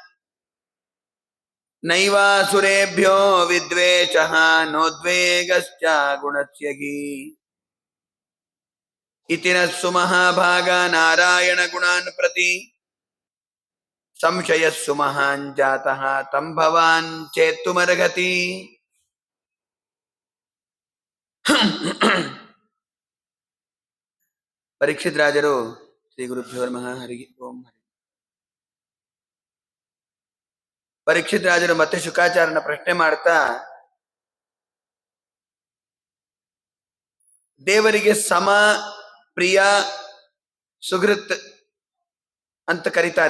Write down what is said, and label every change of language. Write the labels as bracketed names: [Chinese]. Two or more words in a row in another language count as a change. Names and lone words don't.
[Sanskrit] नैवासुरेभ्यो विद्वेषः नोद्वेगश्च गुणस्य हि इति नः सुमहाभागा नारायणगुणान् प्रति संशयः सुमहान् जातः तं भवान् चेत्तुमर्हति [Kannada] ಪರೀಕ್ಷಿತ್ ರಾಜರು [Sanskrit] ಶ್ರೀ ಗುರುಭ್ಯೋ ನಮಃ ಹರಿ ಓಂ ಹರಿ. [Kannada] ಪರೀಕ್ಷಿತ್ ರಾಜರು ಮತ್ತೆ ಶುಕಾಚಾರ್ಯನ ಪ್ರಶ್ನೆ ಮಾಡ್ತಾ ದೇವರಿಗೆ ಸಮ ಪ್ರಿಯ ಸುಹೃತ್ ಅಂತ ಕರೀತಾರೆ.